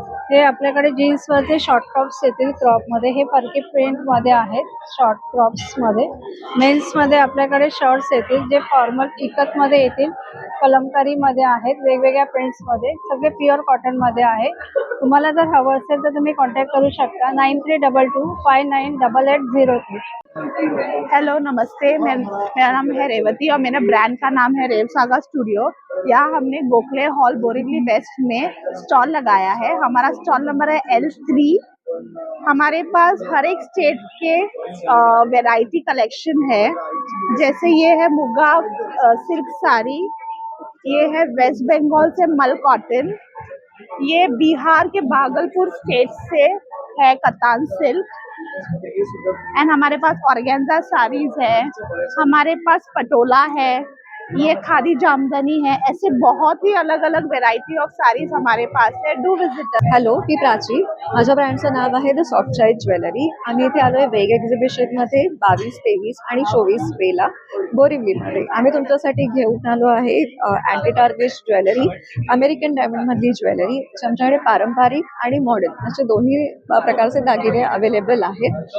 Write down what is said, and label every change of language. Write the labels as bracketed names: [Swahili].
[Marathi] हे आपल्याकडे जीन्सवरचे short tops येतील क्रॉपमध्ये, हे परके प्रिंटमध्ये आहेत शॉर्ट क्रॉप्समध्ये. मेन्समध्ये आपल्याकडे शर्ट्स येतील जे फॉर्मल इकतमध्ये येतील, कलमकारीमध्ये आहेत, वेगवेगळ्या प्रिंट्समध्ये, सगळे प्युअर कॉटनमध्ये आहे. तुम्हाला जर हवं असेल तर तुम्ही कॉन्टॅक्ट करू शकता 9322598803. [Hindi] हेलो नमस्ते, मेरा नाम है रेवती और मेरे ब्रांड का नाम है रेव सागा स्टूडियो. यहाँ हमने गोखले हॉल बोरिवली वेस्ट में स्टॉल लगाया है. हमारा स्टॉल नंबर है L3. हमारे पास हर एक स्टेट के वैरायटी कलेक्शन है. जैसे ये है मुगा सिल्क साड़ी, ये है वेस्ट बंगाल से मल कॉटन, ये बिहार के भागलपुर स्टेट से है कतान सिल्क, एंड हमारे पास ऑर्गेन्जा साड़ीज है, हमारे पास पटोला है, ये खादी जामदानी है। ऐसे बहुत ही अलग अलग वेरायटी ऑफ साड़ीज हमारे पास है। [English] Do visit. [Marathi] हॅलो, मी प्राची. माझ्या ब्रँडचं नाव आहे द सॉफ्ट साईड ज्वेलरी. आम्ही इथे आलोय वेग एक्झिबिशन मध्ये 22, 23 आणि 24 मेला बोरिवलीमध्ये. आम्ही तुमच्यासाठी घेऊन आलो आहे anti target jewellery, American diamond मधली ज्वेलरी. आमच्याकडे पारंपरिक आणि मॉडर्न असे दोन्ही प्रकारचे दागिने अवेलेबल आहेत.